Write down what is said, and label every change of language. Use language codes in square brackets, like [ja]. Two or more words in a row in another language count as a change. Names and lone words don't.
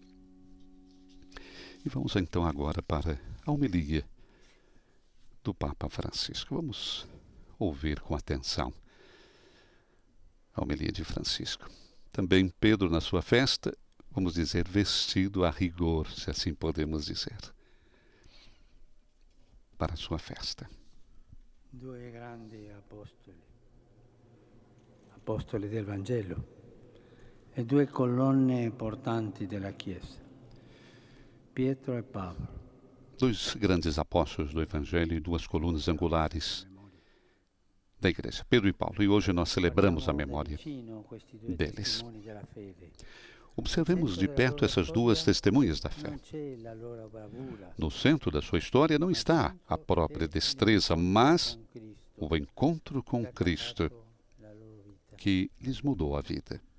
[pt] E vamos então agora para a homilia do Papa Francisco. Vamos ouvir com atenção a homilia de Francisco. Também Pedro, na sua festa, vamos dizer, vestido a rigor, se assim podemos dizer, para a sua festa. [it] Due grandi apostoli del Vangelo e due colonne portanti della Chiesa, Pietro e Paolo. [pt] Dois grandes apóstolos do Evangelho e duas colunas angulares da Igreja, Pedro e Paulo. E hoje nós celebramos a memória deles. Observemos de perto essas duas testemunhas da fé. No centro da sua história não está a própria destreza, mas o encontro com Cristo que lhes mudou a vida.